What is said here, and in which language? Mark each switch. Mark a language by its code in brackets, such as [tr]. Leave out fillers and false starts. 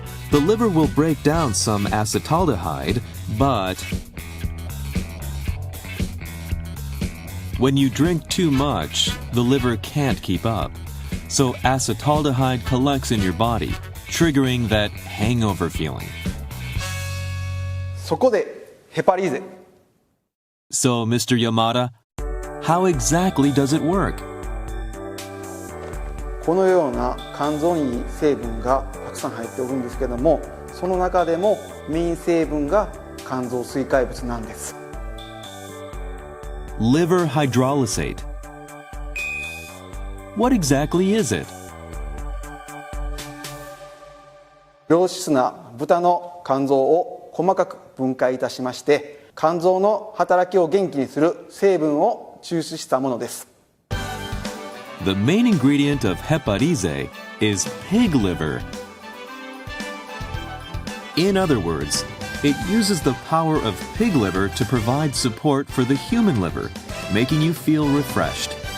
[en] The liver will break down some acetaldehyde, but when you drink too much, the liver can't keep up. So acetaldehyde collects in your body, triggering that hangover feeling. [ja] そこでヘパリーゼ [en] So, Mr. Yamada, how exactly does it work? [ja] このような肝臓にいい成分がたくさん入っておるんですけども、その中でもメイン成分が肝臓水解物なんです。 [en] Liver hydrolysate. What exactly is it? [ja] 良質な豚の肝臓を細かく分解いたしまして、肝臓の働きを元気にする成分を抽出したものです。 [en] The main ingredient of Heparize is pig liver. In other words, it uses the power of pig liver to provide support for the human liver, making you feel refreshed.